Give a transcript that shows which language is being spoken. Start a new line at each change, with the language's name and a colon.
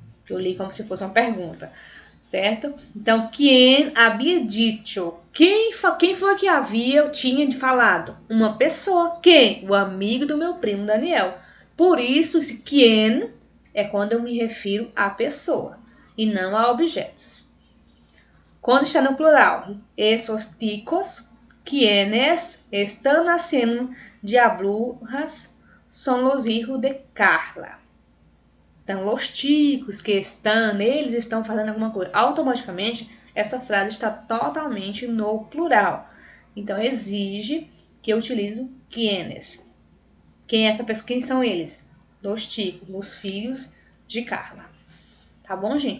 Portuguese: Eu li como se fosse uma pergunta, certo? Então, quem havia dito? Quem foi que tinha falado? Uma pessoa. Quem? O amigo do meu primo Daniel. Por isso, esse quem é quando eu me refiro à pessoa e não a objetos.
Spanish: Quando está no plural, esos ticos, quienes están haciendo diabluras, son los hijos de Carla.
Portuguese: Então, los chicos que estão, eles estão fazendo alguma coisa. Automaticamente, essa frase está totalmente no plural. Então, exige que eu utilize quienes. Quem é essa pessoa? Quem são eles? Los chicos, os filhos de Carla. Tá bom, gente?